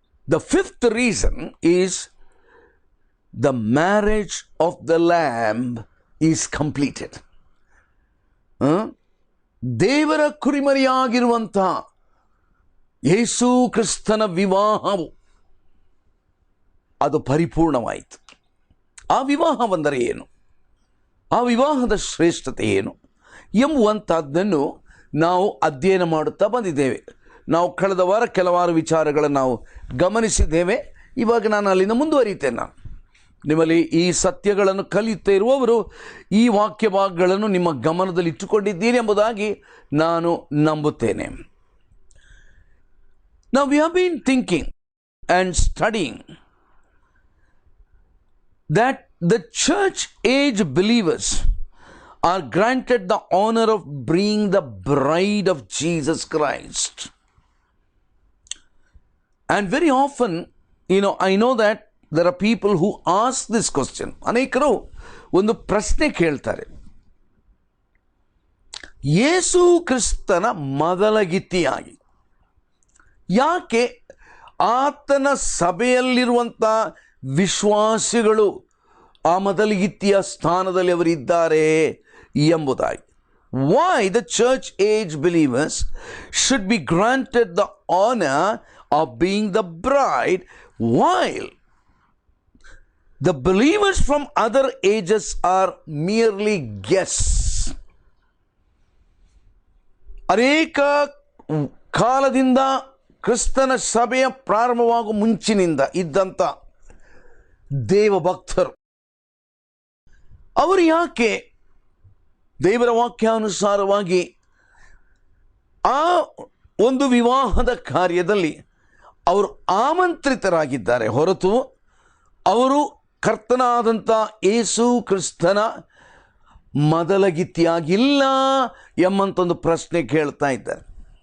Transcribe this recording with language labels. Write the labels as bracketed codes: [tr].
[en] The 5th reason is the marriage of the Lamb is completed. [kn] ದೇವರ ಕುರಿಮರಿಯಾಗಿರುವಂಥ ಯೇಸು ಕ್ರಿಸ್ತನ ವಿವಾಹವು ಅದು ಪರಿಪೂರ್ಣವಾಯಿತು. ಆ ವಿವಾಹವೆಂದರೆ ಏನು? ಆ ವಿವಾಹದ ಶ್ರೇಷ್ಠತೆ ಏನು ಎಂಬುವಂಥದ್ದನ್ನು ನಾವು ಅಧ್ಯಯನ ಮಾಡುತ್ತಾ ಬಂದಿದ್ದೇವೆ. ನಾವು ಕಳೆದ ವಾರ ಕೆಲವಾರು ವಿಚಾರಗಳನ್ನು ನಾವು ಗಮನಿಸಿದ್ದೇವೆ. ಇವಾಗ ನಾನು ಅಲ್ಲಿಂದ ಮುಂದುವರಿತೇನೆ. ನಿಮ್ಮಲ್ಲಿ ಈ ಸತ್ಯಗಳನ್ನು ಕಲಿಯುತ್ತಾ ಇರುವವರು ಈ ವಾಕ್ಯ ಭಾಗಗಳನ್ನು ನಿಮ್ಮ ಗಮನದಲ್ಲಿ ಇಟ್ಟುಕೊಂಡಿದ್ದೀರಿ ಎಂಬುದಾಗಿ ನಾನು ನಂಬುತ್ತೇನೆ. [en] Now we have been thinking and studying that the church age believers are granted the honor of being the bride of Jesus Christ. And very often, I know that there are people who ask this question. [kn] ಅನೇಕರು ಒಂದು ಪ್ರಶ್ನೆ ಕೇಳ್ತಾರೆ, ಯೇಸು ಕ್ರಿಸ್ತನ ಮೊದಲಗಿತ್ತಿಯಾಗಿ ಯಾಕೆ ಆತನ ಸಭೆಯಲ್ಲಿರುವಂಥ ವಿಶ್ವಾಸಿಗಳು ಆ ಮೊದಲಗಿತ್ತಿಯ ಸ್ಥಾನದಲ್ಲಿ ಅವರಿದ್ದಾರೆ ಎಂಬುದಾಗಿ. [en] Why the church age believers should be granted the honor of being the bride while the believers from other ages are merely guests. [kn] ಅನೇಕ ಕಾಲದಿಂದ ಕ್ರಿಸ್ತನ ಸಭೆಯ ಪ್ರಾರಂಭವಾಗುವ ಮುಂಚಿನಿಂದ ಇದ್ದಂಥ ದೇವ ಭಕ್ತರು ಅವರು ಯಾಕೆ ದೇವರ ವಾಕ್ಯಾನುಸಾರವಾಗಿ ಆ ಒಂದು ವಿವಾಹದ ಕಾರ್ಯದಲ್ಲಿ ಅವರು ಆಮಂತ್ರಿತರಾಗಿದ್ದಾರೆ ಹೊರತು ಅವರು ಕರ್ತನಾದಂಥ ಯೇಸು ಕ್ರಿಸ್ತನ ಮೊದಲಗಿತ್ತಿಯಾಗಿಲ್ಲ ಎಂಬಂತೊಂದು ಪ್ರಶ್ನೆ ಕೇಳ್ತಾ ಇದ್ದಾರೆ.